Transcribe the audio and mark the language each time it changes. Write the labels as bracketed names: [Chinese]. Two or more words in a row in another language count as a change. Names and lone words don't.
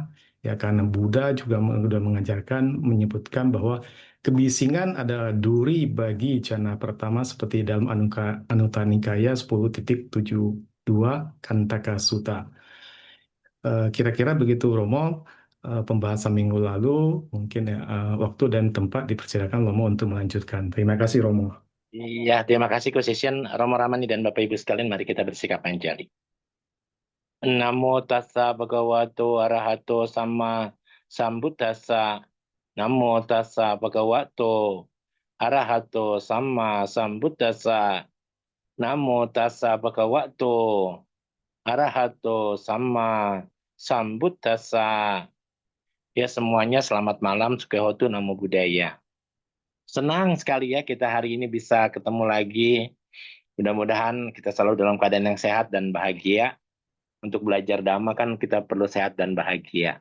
[Indonesian] Ya karena Buddha juga sudah mengajarkan menyebutkan bahwa kebisingan adalah duri bagi jana pertama seperti dalam Anuttara Nikaya 10.72 Kantaka Sutta. Kira-kira begitu Romo, pembahasan minggu lalu. Mungkin ya, waktu dan tempat dipersilakan Romo untuk melanjutkan. Terima kasih Romo. Iya, terima kasih Coach Session, Romo Ramani dan Bapak Ibu sekalian. Mari kita bersikap panjali. [Pali] Namo tassa bhagavato arahato sama sambuddhassa. Namo tassa bhagavato arahato sama sambuddhassa. Namo tassa bhagavato arahato sama sambuddhassa. [Indonesian] Ya semuanya selamat malam, [Pali] Sukehotu Namo Buddhaya. [Indonesian] Senang sekali ya kita hari ini bisa ketemu lagi. Mudah-mudahan kita selalu dalam keadaan yang sehat dan bahagia. Untuk belajar Dhamma kan kita perlu sehat dan bahagia.